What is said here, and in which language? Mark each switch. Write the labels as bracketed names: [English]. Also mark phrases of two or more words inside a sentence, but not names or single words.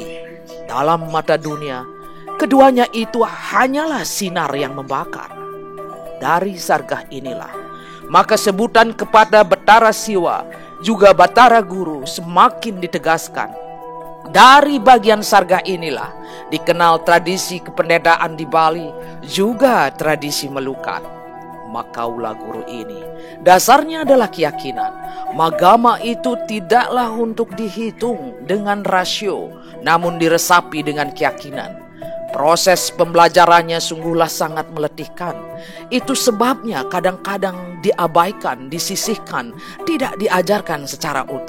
[Indonesian] Dalam mata dunia, keduanya itu hanyalah sinar yang membakar. Dari sargah inilah, maka sebutan kepada Batara Siwa, juga Batara Guru semakin ditegaskan. Dari bagian sargah inilah dikenal tradisi kependetaan di Bali, juga tradisi melukat. Makaulah guru ini, dasarnya adalah keyakinan. Magama itu tidaklah untuk dihitung dengan rasio, namun diresapi dengan keyakinan. Proses pembelajarannya sungguhlah sangat meletihkan. Itu sebabnya kadang-kadang diabaikan, disisihkan, tidak diajarkan secara utuh.